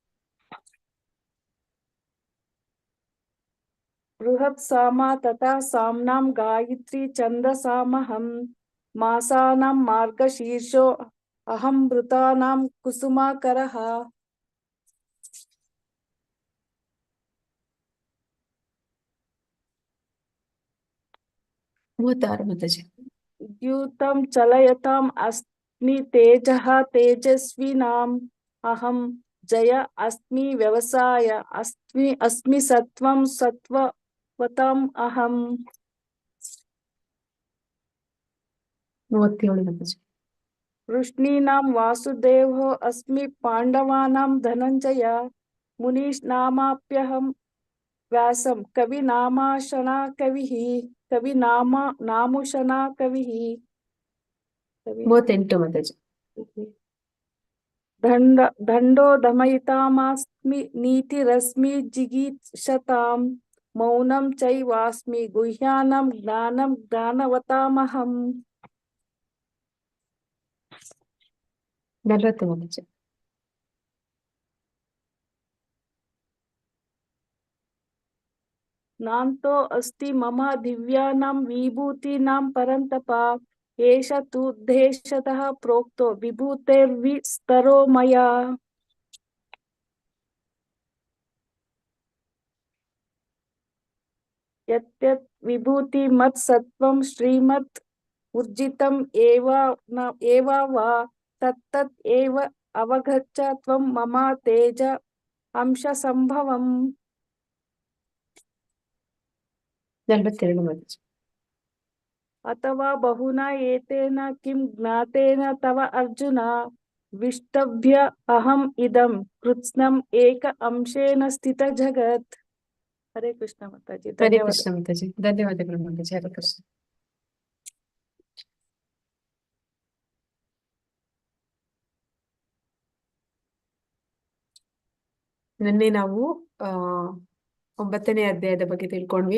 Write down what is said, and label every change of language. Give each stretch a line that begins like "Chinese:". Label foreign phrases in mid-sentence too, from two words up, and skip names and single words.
Sanskrit: ಬೃಹತ್ ಸಾಮ ತಥಾ ಸಾಮ್ನಾಂ ಗಾಯತ್ರಿ ಛಂದಸಾಮಹಂ ಮಾಸಾನಾಂ ಮಾರ್ಗಶೀರ್ಷೋ ಅಹಂ ಮೃತಾನಾಂ ಕುಸುಮಾಕರಃ.
Kannada: 36 ಮಾತಾಜಿ.
Sanskrit: ದ್ಯೂತಂ ಚಲಯತಾಂ ಅಸ್ಮಿ ತೇಜಃ ತೇಜಸ್ವಿನಾಂ ಅಹಂ ಜಯ ಅಸ್ಮಿ ವ್ಯವಸಾಯ ಅಸ್ಮಿ ಸತ್ವಂ ಸತ್ವವತಾಂ ಅಹಂ.
Kannada: 37 ಮಾತಾಜಿ.
Sanskrit: ವೃಷ್ಣೀನಾಂ ವಾಸುದೇವೋ ಅಸ್ಮಿ ಪಾಂಡವಾನಾಂ ಧನಂಜಯ ಮುನೀನಾಮಾಪ್ಯಹಂ ವ್ಯಾಸಂ ನಾಮುಷನಾ ಕವಿಃ.
Kannada: 38 ಮಾತಾಜಿ.
Sanskrit: ದಂಡೋ ದಮಯಿತಾಮಸ್ಮಿ ನೀತಿರಸ್ಮಿ ಜಿಗೀಷತಾಂ ಮೌನಂ ಚೈವಾಸ್ಮಿ ಗುಹ್ಯಾನಾಂ ಜ್ಞಾನಂ ಜ್ಞಾನವತಾಮಹಂ.
Kannada: 40 ಮಾತಾಜಿ.
Sanskrit: ನಾಂತೋ ಅಸ್ತಿ ಮಮ ದಿವ್ಯಾನಾಂ ವಿಭೂತೀನಾಂ ಪರಂತಪ ಏಷ ತುದ್ದೇಶತಃ ಪ್ರೋಕ್ತೋ ವಿಭೂತೈರ್ವಿಸ್ತರೋ ಮಯಾ. ಯತ್ ವಿಭೂತಿ ಮತ್ ಸತ್ವಂ ಶ್ರೀಮತ್ ಉರ್ಜಿತಂ ಏವ ವಾ ತತ್ತತ್ ಏವ ಅವಗಚ್ಚ ತ್ವಂ ಮಮ ತೇಜ ಅಂಶ ಸಂಭವಂ.
Kannada: 42 ಮಾತಾಜಿ.
Sanskrit: ಅಥವಾ ಬಹುನಾ ಏತೇನ ಕಿಂ ಜ್ಞಾತೇನ ತವ ಅರ್ಜುನ ವಿಷ್ಟಭ್ಯ ಅಹಂ ಇದಂ ಕೃತ್ಸ್ನಂ ಏಕ ಅಂಶೇನ ಸ್ಥಿತ ಜಗತ್.
Kannada: ಹರೇ ಕೃಷ್ಣ ಮಾತಾಜಿ. ಹರೇ ಧನ್ಯವಾದ. ಕೃಷ್ಣ ಮಾತಾಜಿ. ಧನ್ಯವಾದಗಳು ಮಾತಾಜಿ. ಹರೇ ಕೃಷ್ಣ. ನಿನ್ನೆ ನಾವು 9ನೇ ಅಧ್ಯಾಯದ ಬಗ್ಗೆ ತಿಳ್ಕೊಂಡ್ವಿ.